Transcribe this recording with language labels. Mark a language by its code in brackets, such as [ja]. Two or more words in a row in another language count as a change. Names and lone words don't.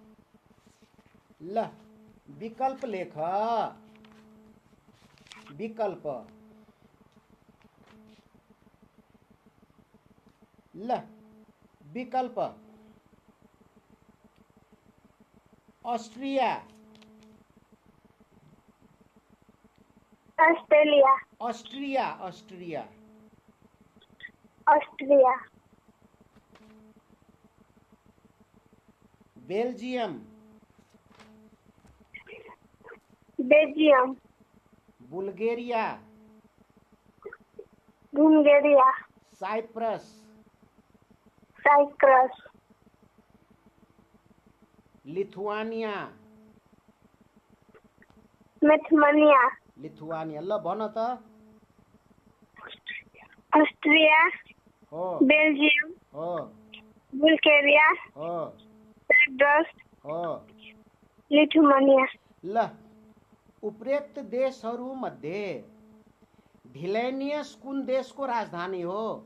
[ne] ल विकल्प लेख। विकल्प। ल विकल्प। ऑस्ट्रिया, अस्ट्रेलिया, ऑस्ट्रिया, ऑस्ट्रिया, ऑस्ट्रिया, बेल्जियम, बेल्जियम, बुल्गारिया, बुल्गारिया, साइप्रस, साइप्रस, लिथुआनिया, लिथुआनिया, लिथुआनिया। ल भन त। ऑस्ट्रिया, हो बेल्जियम, हो बुल्गारिया, हो साइप्रस, हो। लिथुआनिया। ल उपरोक्त देशहरूमध्ये भिलेनियस कुन देशको राजधानी हो?